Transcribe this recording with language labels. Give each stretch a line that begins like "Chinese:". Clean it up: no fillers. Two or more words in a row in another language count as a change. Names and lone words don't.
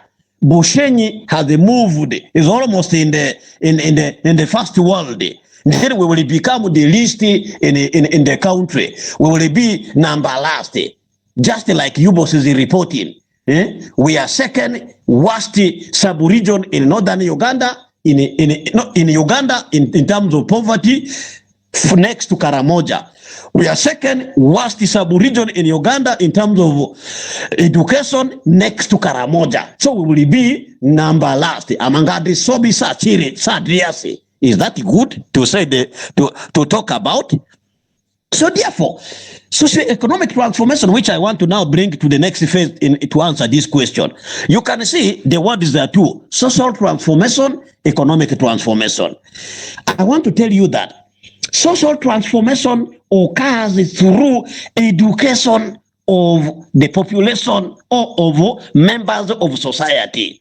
English: Bushenyi has moved, is almost in the first world. Then we will become the least in the country. We will be number last. just like UBOS is reporting. We are second worst sub-region in northern Uganda, in Uganda in terms of poverty, next to Karamoja. We are second worst sub-region in Uganda in terms of education, next to Karamoja. So we will be number last.
Lugbara: Amangadi sobi sa chiri sa driasi.
English: Is that good to say to talk about? So therefore, socio-economic transformation, which I want to now bring to the next phase to answer this question. You can see the word is there too: social transformation, economic transformation. I want to tell you that social transformation occurs through education of the population or of members of society.